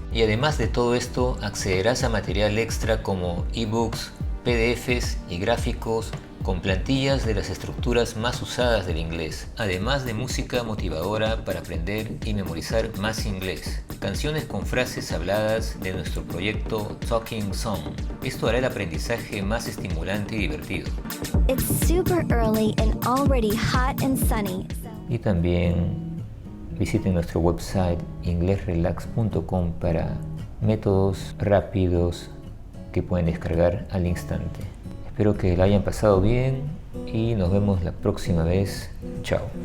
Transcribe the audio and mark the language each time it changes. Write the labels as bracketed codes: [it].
[es] Y además de todo esto, accederás a material extra como ebooks, PDFs y gráficos con plantillas de las estructuras más usadas del inglés, además de música motivadora para aprender y memorizar más inglés. Canciones con frases habladas de nuestro proyecto Talking Song. Esto hará el aprendizaje más estimulante y divertido. [en] It's super early and already hot and sunny. [es] Y también visiten nuestro website inglesrelax.com para métodos rápidos que pueden descargar al instante. Espero que la hayan pasado bien y nos vemos la próxima vez. Chao.